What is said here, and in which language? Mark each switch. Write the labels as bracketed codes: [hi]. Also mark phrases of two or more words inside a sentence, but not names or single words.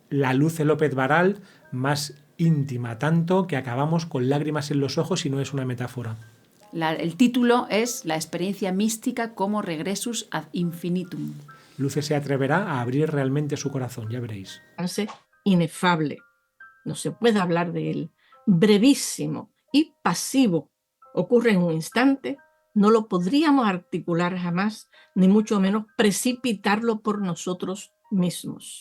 [es] la Luce López Varal más íntima, tanto que acabamos con lágrimas en los ojos y no es una metáfora. El título es La experiencia mística como [la] regressus ad infinitum. [es] Luce se atreverá a abrir realmente su corazón, ya veréis. Inefable, no se puede hablar de él, brevísimo y pasivo, ocurre en un instante, no lo podríamos articular jamás, ni mucho menos precipitarlo por nosotros mismos.